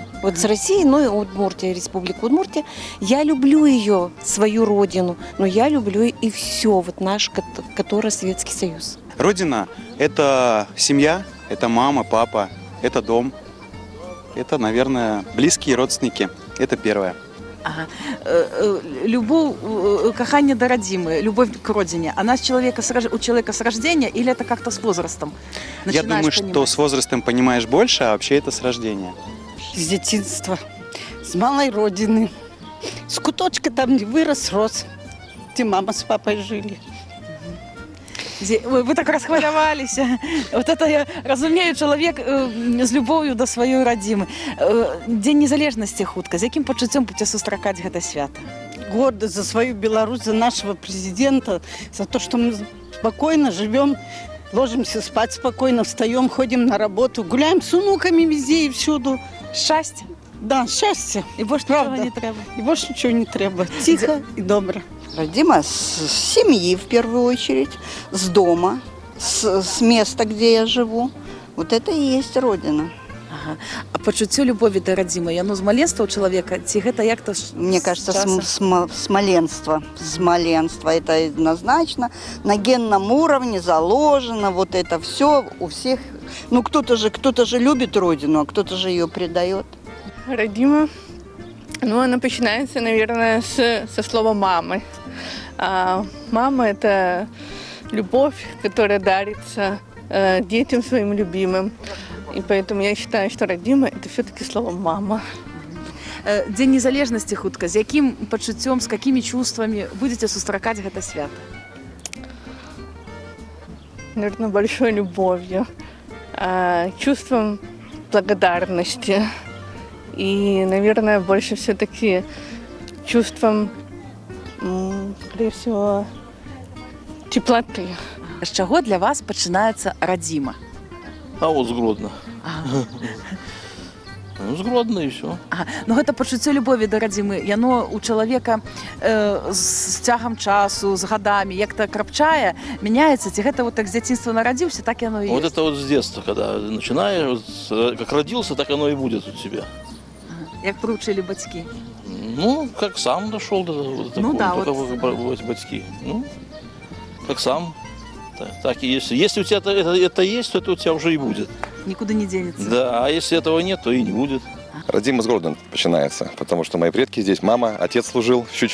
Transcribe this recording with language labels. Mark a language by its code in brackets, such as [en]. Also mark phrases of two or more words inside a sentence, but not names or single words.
[ru] Вот с России, но и Удмуртия, Республика Удмуртия. Я люблю ее, свою родину, но я люблю и все, вот наш, который Советский Союз. Родина – это семья, это мама, папа, это дом. Это, наверное, близкие родственники. Это первое. Ага. Любовь, [be] каханне да радзімы, [ru] любовь к родине, она у человека с рождения или это как-то с возрастом? Я думаю, что с возрастом понимаешь больше, а вообще это с рождения. С детства, с малой родины. С куточка там, где вырос, рос, где мама с папой жили. [be] Вы так расхваляваліся. [ru] Вот это [be] я разумею, чалавек з любоўю да сваёй радзімы. Дзень незалежнасці хутка. З якім пачуццём будзе сустракаць гэта свята? [ru] Гордо за свою Беларусь, за нашего президента, за то, что мы спокойно живем, ложимся спать спокойно, встаем, ходим на работу, гуляем с внуками везде и всюду. [be] Шчасце. [ru] Да, счастье. [be] І больш нічого не трэба. [ru] И больше ничего не треба. Тихо и добро. Родима с семьи в первую очередь, с дома, с места, где я живу. Вот это и есть родина. Ага. [be] А пачуццё любові да радзімы, яно з маленства ў чалавека, ці гэта як-то [ru] Мне кажется, смоленство. Смоленство это однозначно. На генном уровне заложено. Вот это все у всех. Ну, кто-то же любит родину, а кто-то же ее предает. Родима, она начинается, наверное, со слова «мамы». А мама – это любовь, которая дарится детям своим любимым. И поэтому я считаю, что родима – это все-таки слово «мама». [be] Дзень незалежнасці хутка. З якім пачуццём, [ru] з какими чувствами [be] будете сустракаць гэта свята? [ru] Наверное, большой любовью, чувством благодарности. И, наверное, больше все-таки чувством, скорее всего, теплоты. З чаго для вас пачынаецца радзіма? А вот с Гродно. Ага. Ну, с Гродно и все. Ага. [be] Ну гэта пачуццё любові да радзімы, яно у чалавека з цягам часу, з гадамі, як-то крапчае, мяняецца, ці гэта вот так з дзяцінства нарадзіўся, так яно і [ru] Вот [be] ёсць? [ru] это вот с детства, когда начинаешь, как родился, так оно и будет у тебя. [be] Як прыўчылі бацькі. [ru] Ну, как сам дошел до вот Ну такого, да, только вот батьки. Ну, как сам. Так и есть. Если у тебя это есть, то это у тебя уже и будет. [uk] Нікуди не денецца. [ru] Да, а если этого нет, то и не будет. Родима с Гродно начинается, потому что мои предки здесь, мама, отец служил в Щучине.